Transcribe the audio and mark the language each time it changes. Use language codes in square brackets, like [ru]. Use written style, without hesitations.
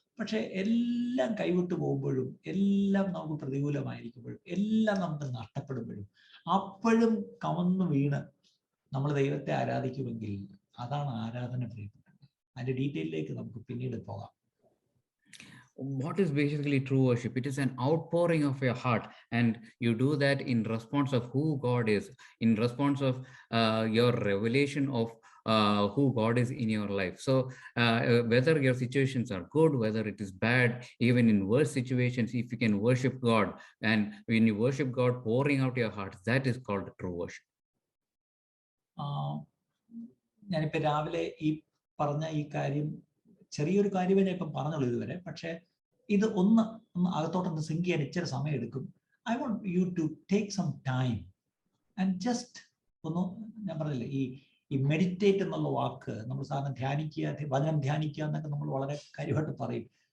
[ml] പക്ഷെ എല്ലാം കൈവിട്ട് പോകുമ്പോഴും, എല്ലാം നമുക്ക് പ്രതികൂലമായിരിക്കുമ്പോഴും, എല്ലാം നമുക്ക് നഷ്ടപ്പെടുമ്പോഴും, അപ്പോഴും കമന്നു വീണ് നമ്മൾ ദൈവത്തെ ആരാധിക്കുമെങ്കിൽ അതാണ് ആരാധന. പ്രിയപ്പെട്ടത്, അതിന്റെ ഡീറ്റെയിലേക്ക് നമുക്ക് പിന്നീട് പോകാം. [en] What is basically true worship? It is an outpouring of your heart, and you do that in response of who God is, in response of your revelation of who God is in your life. So whether your situations are good, whether it is bad, even in worse situations, if you can worship God, and when you worship God pouring out your heart, that is called true worship. [ml] ഞാനിപ്പോ രാവിലെ ഈ പറഞ്ഞ ഈ കാര്യം, ചെറിയൊരു കാര്യമേ ഞാൻ ഇപ്പം പറഞ്ഞുള്ളൂ ഇതുവരെ, പക്ഷെ ഇത് ഒന്ന് അകത്തോട്ടൊന്ന് സിങ്ക് ചെയ്യാൻ ഇച്ചിരി സമയം എടുക്കും. [en] I want you to take some time and just [ml] ഒന്ന്, ഞാൻ പറഞ്ഞില്ലേ, ഈ മെഡിറ്റേറ്റ് എന്നുള്ള വാക്ക് നമ്മൾ സാധാരണ ധ്യാനിക്കുക, വചനം ധ്യാനിക്കുക എന്നൊക്കെ നമ്മൾ വളരെ കാര്യമായിട്ട് പറയും.